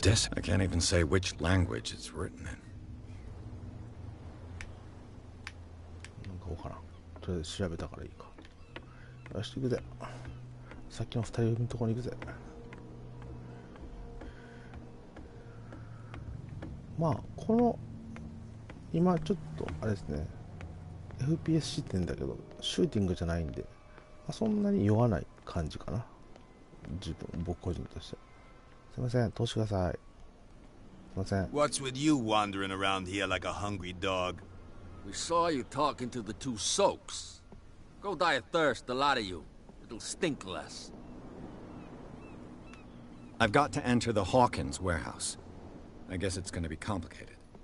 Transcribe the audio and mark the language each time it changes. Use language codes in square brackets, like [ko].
[en] This, I can't even say which language it's written in. [ja] なんかわからん。とりあえず調べたからいいか。よし、行くぜ。さっきの2人組のところに行くぜ。まあ、この、今ちょっと、あれですね、FPS 視点だけど、シューティングじゃないんで、まあ、そんなに酔わない感じかな。僕個人として。すいません、通してください。すいません。 [en] What's with you wandering around here like a hungry dog? We saw you talking to the two soaks. Go die of thirst, the lot of you. It'll stink less. I've got to enter the Hawkins warehouse. I guess it's going to be complicated.